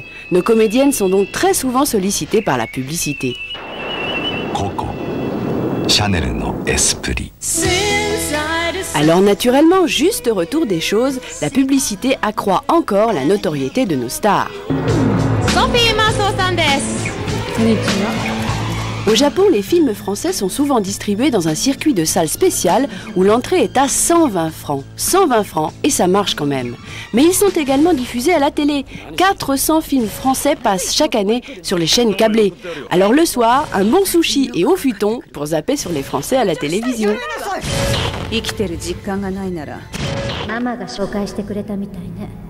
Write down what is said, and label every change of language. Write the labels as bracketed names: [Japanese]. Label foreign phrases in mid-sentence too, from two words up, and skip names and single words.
[French] Nos comédiennes sont donc très souvent sollicitées par la publicité. [Japanese] Coco. Chanel no esprit. [French] Alors naturellement, juste retour des choses, la publicité accroît encore la notoriété de nos stars. [Japanese] ソフィー・マルソーさんです. Konnichiwa. [French] Au Japon, les films français sont souvent distribués dans un circuit de salles spéciales où l'entrée est à 120 francs. 120 francs, et ça marche quand même. Mais ils sont également diffusés à la télé. 400 films français passent chaque année sur les chaînes câblées. Alors le soir, un bon sushi et au futon pour zapper sur les Français à la télévision. [Japanese] 生きてる実感がないならママが紹介してくれたみたいね。